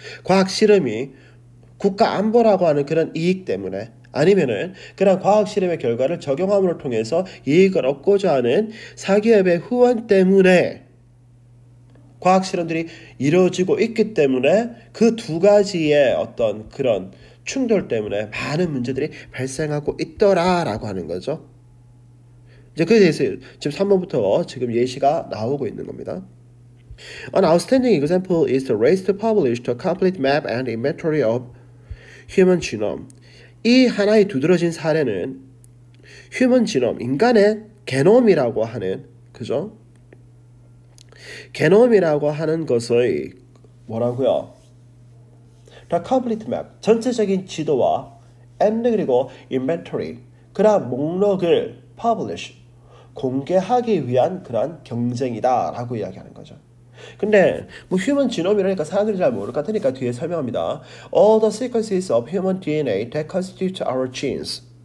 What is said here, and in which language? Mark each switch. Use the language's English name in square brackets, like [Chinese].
[Korean] 과학 실험이 국가 안보라고 하는 그런 이익 때문에 아니면은 그런 과학 실험의 결과를 적용함으로 통해서 이익을 얻고자 하는 사기업의 후원 때문에 과학 실험들이 이루어지고 있기 때문에 그 두 가지의 어떤 그런 충돌 때문에 많은 문제들이 발생하고 있더라라고 하는 거죠. 이제 그에 대해서 지금 3번부터 지금 예시가 나오고 있는 겁니다. [English] An outstanding example is the race to publish the complete map and inventory of human genome. [Korean] 이 하나의 두드러진 사례는 human genome, 인간의 게놈이라고 하는 그죠? 게놈이라고 하는 것의 뭐라고요? [English] The complete map, [Korean] 전체적인 지도와 and 그리고 inventory, 그러한 목록을 publish, 공개하기 위한 그러한 경쟁이다 라고 이야기하는 거죠. 근데 뭐 휴먼 지놈이라니까 사람들이 잘 모를 것 같으니까 뒤에 설명합니다. [English] All the sequences of human DNA that constitute our genes.